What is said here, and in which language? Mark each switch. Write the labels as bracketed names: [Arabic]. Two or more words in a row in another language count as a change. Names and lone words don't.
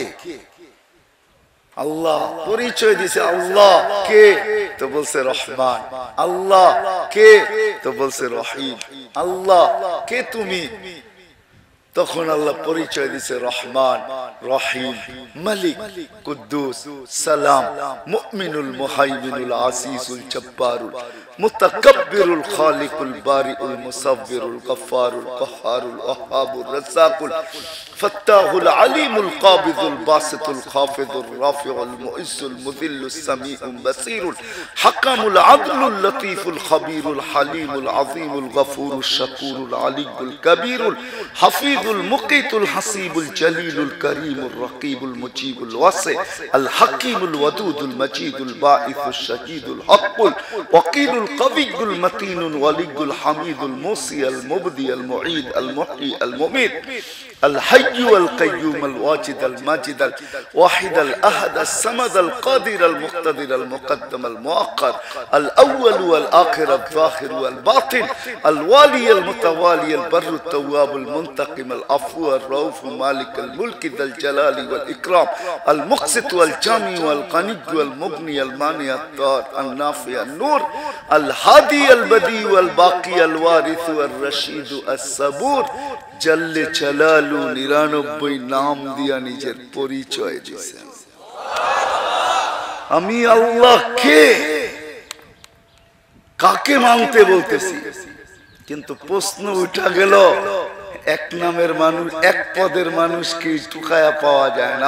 [Bangla] আল্লাহ পরিচয় দিছে আল্লাহ কে, তো বলছে রহমান। আল্লাহ কে, তো বলছে রহিম। আল্লাহ কে তুমি, তখন আল্লাহ পরিচয় দিয়েছে [Arabic] رحمان، رحيم، مالك، قدوس، سلام، المؤمن, المهيمن، العزيز، الجبار، المتكبر، الخالق، البارئ، المصور، الغفار، القهار، الوهاب، الرزاق، الفتاح، العليم، القابض، الباسط، الخافض، الرافع, المعز، المذل، السميع، البصير، الحكم، العدل، اللطيف، الخبير، الحليم، العظيم، الغفور، الشكور، العلي، الكبير، الحفيظ، المقيت، الحسيب، الجليل، الكريم، الرقيب، المجيب، الواسع، ال الحكيم، الودود، المجيد، الباعث، الشهيد، الحق، الوكيل، القوي، المتين، الولي، الحميد، المحصي, المبدئ، المعيد، ال المحيي، المميت, الحي والقيوم الواجد الماجد الواحد الأحد الصمد القادر المقتدر المقدم المؤخر الأول والآخر الظاهر والباطن الوالي المتوالي البر التواب المنتقم العفو الرؤوف مالك الملك ذا الجلال والإكرام المقسط والجامع والغني والمغني المانع الضار النافع النور الهادي البديع والباقي الوارث الرشيد الصبور جل جلاله [Bangla] ৯৯ নাম দিয়া নিজের পরিচয় দিয়েছেন। আমি আল্লাহ কে, কাকে মানতে বলতেছি? কিন্তু প্রশ্ন উঠা গেল, এক নামের মানুষ, এক পদের মানুষকে টোকায়া পাওয়া যায় না।